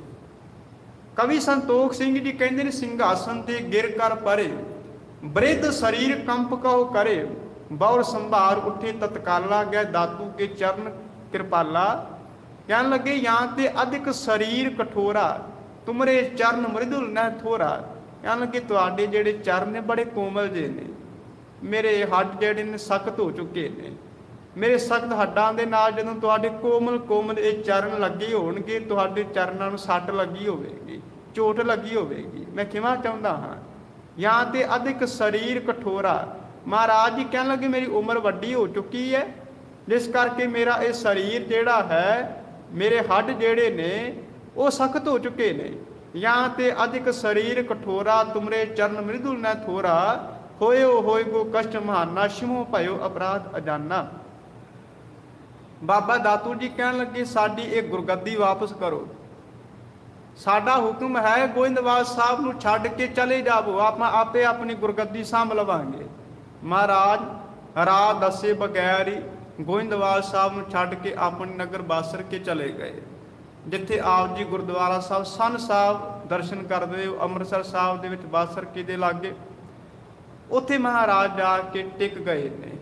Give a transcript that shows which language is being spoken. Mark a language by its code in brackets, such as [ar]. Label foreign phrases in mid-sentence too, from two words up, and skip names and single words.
[pa] ਕਵੀ ਸੰਤੋਖ ਸਿੰਘ ਜੀ ਕਹਿੰਦੇ ਨੇ [bra] ਸਿੰਘਾਸਨ ਤੇ ਗਿਰ ਕਰ ਪਰੇ, ਬ੍ਰਿਧ ਸਰੀਰ ਕੰਪ ਕਉ ਕਰੇ, ਬੌਰ ਸੰਭਾਰ ਉੱਠੇ ਤਤਕਾਲਾ, ਗਏ ਦਾਤੂ ਕੇ ਚਰਨ ਕਿਰਪਾਲਾ। [pa] ਕਹਿਣ ਲੱਗੇ [bra] ਜਾਂ ਤੇ ਅਧਿਕ ਸਰੀਰ ਕਠੋਰਾ, तुमरे चरण मृदुल न थोरा, [pa] ਕਹਿਣ ਲੱਗੇ ਤੁਹਾਡੇ ਜਿਹੜੇ ਚਰਣ ਨੇ ਬੜੇ ਕੋਮਲ ਜੇ ਨੇ, ਮੇਰੇ ਹੱਡ ਜਿਹੜੇ ਨੇ ਸਖ਼ਤ ਹੋ ਚੁੱਕੇ ਨੇ, ਮੇਰੇ ਸਖ਼ਤ ਹੱਡਾਂ ਦੇ ਨਾਲ ਜਦੋਂ ਤੁਹਾਡੇ ਕੋਮਲ ਕੋਮਲ ਇਹ ਚਰਣ ਲੱਗੇ ਹੋਣਗੇ, ਤੁਹਾਡੇ ਚਰਣਾਂ ਨੂੰ ਸੱਟ ਲੱਗੀ ਹੋਵੇਗੀ, ਚੋਟ ਲੱਗੀ ਹੋਵੇਗੀ, ਮੈਂ ਖਿਮਾ ਚਾਹੁੰਦਾ ਹਾਂ। [bra] या ते अधिक शरीर कठोरा, [pa] ਮਹਾਰਾਜ ਜੀ ਕਹਿਣ ਲੱਗੇ ਮੇਰੀ ਉਮਰ ਵੱਡੀ ਹੋ ਚੁੱਕੀ ਹੈ, ਜਿਸ ਕਰਕੇ ਮੇਰਾ ਇਹ ਸਰੀਰ ਜਿਹੜਾ ਹੈ, ਮੇਰੇ ਹੱਡ ਜਿਹੜੇ ਨੇ ਉਹ ਸਖ਼ਤ ਹੋ ਚੁੱਕੇ ਨੇ। [bra] या ते अधिक शरीर कठोरा, तुमरे चरण मृदुल न थोरा, होए गो कष्ट महाना, शिमो भयो अपराध अजाना। [pa] ਬਾਬਾ ਦਾਤੂ ਜੀ ਕਹਿਣ ਲੱਗੇ ਸਾਡੀ ਇਕ ਗੁਰਗੱਦੀ ਵਾਪਸ ਕਰੋ, ਸਾਡਾ ਹੁਕਮ ਹੈ ਗੋਇੰਦਵਾਲ ਸਾਹਿਬ ਨੂੰ ਛੱਡ ਕੇ ਚਲੇ ਜਾਵੋ, ਆਪ ਆਪੇ ਅਪਣੀ ਗੁਰਗੱਦੀ ਸਾਂਭ ਲਵਾਂਗੇ। ਮਹਾਰਾਜ ਰਾਹ ਦੱਸੇ ਬਗੈਰ ਹੀ ਗੋਇੰਦਵਾਲ ਸਾਹਿਬ ਨੂੰ ਛੱਡ ਕੇ ਅਪਣੇ ਨਗਰ ਬਾਸਰ ਕੇ ਚਲੇ ਗਏ, ਜਿੱਥੇ ਆਪ ਜੀ ਗੁਰਦੁਆਰਾ ਸਾਹਿਬ ਸਨ ਸਾਹਿਬ ਦਰਸ਼ਨ ਕਰਦੇ ਹੋ, ਅੰਮ੍ਰਿਤਸਰ ਸਾਹਿਬ ਦੇ ਵਿਚ ਬਾਸਰ ਕੇ ਦੇ ਲਾਗੇ, ਉੱਥੇ ਮਹਾਰਾਜ ਜਾ ਕੇ ਟਿਕ ਗਏ ਨੇ।